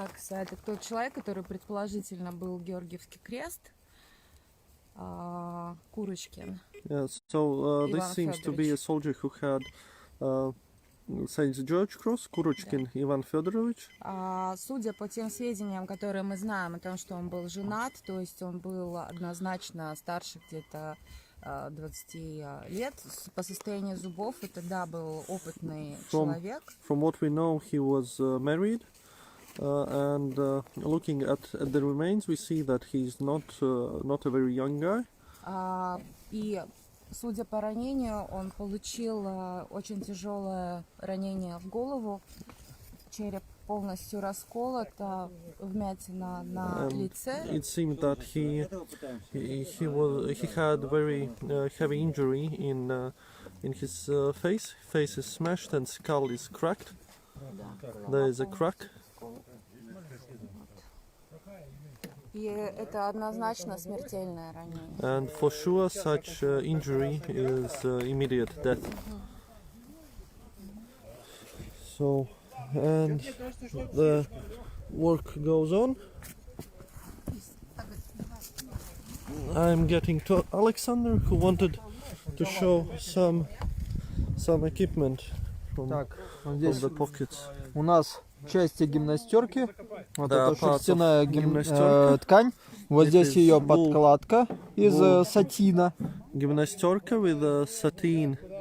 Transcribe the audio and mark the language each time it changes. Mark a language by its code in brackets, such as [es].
[ru] Это тот человек, который предположительно был Георгиевский крест, Kurochkin. [en] Yes, so this seems to be a soldier who had St. George Cross, Kurochkin Ivan Federovich. [ru] Судя по тем сведениям, которые мы знаем о том, что он был женат, то есть он был однозначно старше где-то 20 лет. По состоянию зубов это, да, был опытный человек. [en] From what we know, he was married, and looking at the remains, we see that he's not a very young guy. [ru] И судя по ранению, он получил очень тяжелое ранение в голову, череп полностью расколот, вмятина на лице. [en] It seemed that he had very heavy injury in his face. Face is smashed and skull is cracked. There is a crack. [ru] И это однозначно смертельное ранение. [en] And for sure, such injury is immediate death. So, and the work goes on. I'm getting to Alexander, who wanted to show some equipment from the pockets. [ru] У нас части гимнастерки. Вот это шерстяная ткань. Вот здесь ее подкладка из сатина. [en] Гимнастерка with satin.